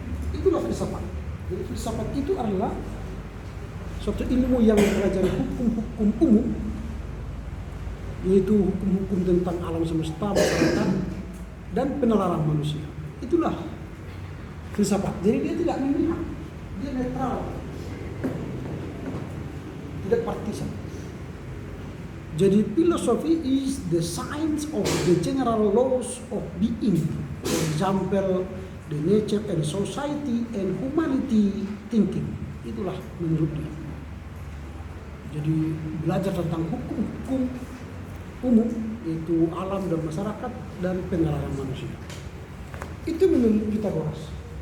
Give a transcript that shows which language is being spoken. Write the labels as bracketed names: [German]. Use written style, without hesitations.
[Indonesian] Itulah filsafat. Jadi filsafat itu adalah suatu ilmu yang mempelajari hukum-hukum umum, yaitu hukum-hukum tentang alam semesta, masyarakat, dan penalaran manusia. Itulah filsafat. Jadi dia tidak memihak, dia netral, tidak partisan. [English] Jadi philosophy is the science of the general laws of being. For example, the nature and society and humanity thinking. [Indonesian] Itulah menurut dia. Jadi belajar tentang hukum-hukum umum, yaitu alam dan masyarakat dan penalaran manusia. Itu menurut Pythagoras.